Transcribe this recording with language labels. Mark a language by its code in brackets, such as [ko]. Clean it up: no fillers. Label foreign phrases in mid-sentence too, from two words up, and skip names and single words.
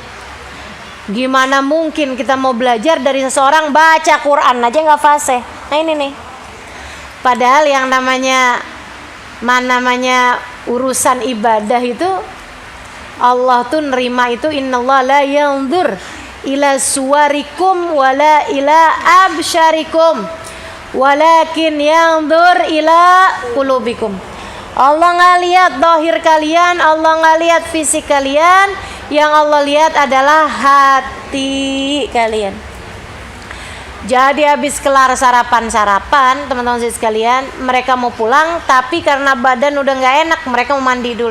[id] Gimana mungkin kita mau belajar dari seseorang baca Quran aja nggak fasih. Nah ini nih. Padahal yang namanya namanya urusan ibadah itu Allah tuh nerima itu, [ar] إن الله لا ينظر إلى صوركم ولا إلى أبشاركم ولكن ينظر إلى قلوبكم. [id] Allah nggak lihat dohir kalian, Allah nggak lihat fisik kalian, yang Allah lihat adalah hati kalian. Jadi habis kelar sarapan, teman-teman sekalian, mereka mau pulang, tapi karena badan udah nggak enak, mereka mau mandi dulu.